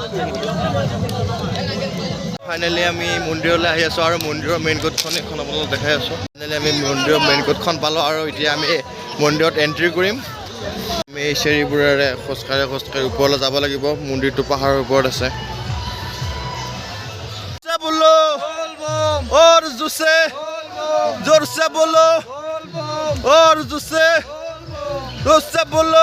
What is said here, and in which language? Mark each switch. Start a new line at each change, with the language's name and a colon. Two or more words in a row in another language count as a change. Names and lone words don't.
Assamese: ফাইনেলি আমি মন্দিৰলৈ আহি আছোঁ আৰু মন্দিৰৰ মেইন গেটখন এখন আপোনালোকক দেখাই আছোঁ। ফাইনেলি আমি মন্দিৰৰ মেইন গেটখন পালোঁ আৰু এতিয়া আমি মন্দিৰত এণ্ট্ৰি কৰিম। আমি এই চিৰিবোৰেৰে খোজকাঢ়ি ওপৰলৈ যাব লাগিব। মন্দিৰটো পাহাৰৰ ওপৰত আছে।
Hindi: और जोसे जोर से बोलो और जोसे बोलो।